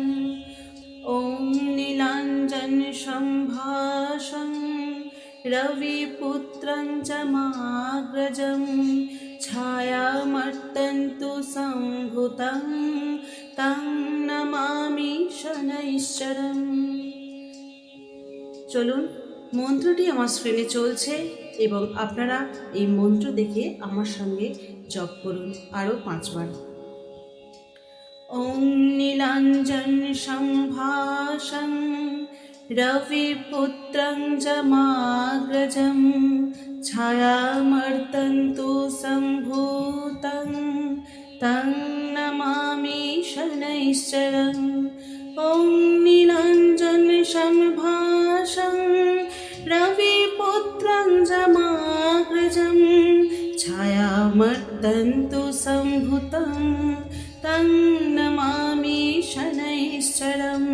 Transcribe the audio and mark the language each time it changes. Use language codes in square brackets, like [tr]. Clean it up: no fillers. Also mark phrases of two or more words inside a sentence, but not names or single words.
[sa] ওম নীলাঞ্জন সম্ভাষং রবিপুত্রং যমাগ্রজং ছায়ামর্তন্তু সম্ভুতং তং নমামি শনৈশ্চরम्। [bn] চলুন, মন্ত্রটি আমার স্ক্রিনে চলছে এবং আপনারা এই মন্ত্র দেখে আমার সঙ্গে জপ করুন আরও 5 বার। [sa] ওম নীলাঞ্জন সম্ভাষং রবিপুত্রং যমাগ্রজং ছায়ামর্তন্তু সম্ভূতং তং নমামি শনৈশ্চরम्। ওম নীলাঞ্জন সম্ভাষং রবিপুত্রং যমাগ্রজং ছায়ামর্তন্তু সম্ভূতং তং নমামি শনৈশ্চরम्।